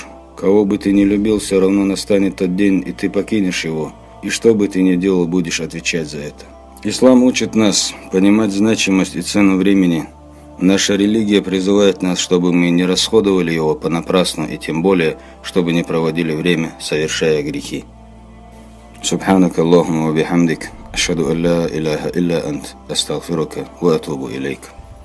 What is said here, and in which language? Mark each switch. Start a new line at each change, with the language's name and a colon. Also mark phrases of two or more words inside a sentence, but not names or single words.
Russian: Кого бы ты ни любил, все равно настанет тот день, и ты покинешь его. И что бы ты ни делал, будешь отвечать за это». Ислам учит нас понимать значимость и цену времени, Наша религия призывает нас, чтобы мы не расходовали его понапрасну и тем более, чтобы не проводили время, совершая грехи.
Arabic: سبحانك اللهم وبحمدك أشهد أن لا إله إلا أنت أستغفرك وأتوب إليك.